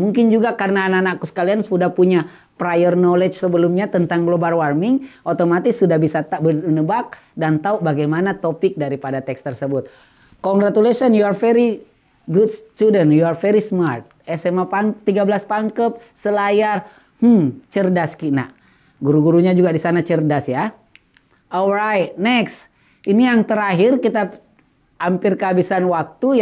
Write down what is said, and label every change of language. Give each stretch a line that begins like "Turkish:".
Indonesian: Mungkin juga karena anak-anakku sekalian sudah punya prior knowledge sebelumnya tentang global warming, otomatis sudah bisa menebak dan tahu bagaimana topik daripada teks tersebut.
English: Congratulations, you are very good student, you are very smart.
Indonesian: SMA 13 Pangkep, Selayar, cerdas Kina. Guru-gurunya juga di sana cerdas ya.
English: Alright, next.
Indonesian: Ini yang terakhir, kita hampir kehabisan waktu.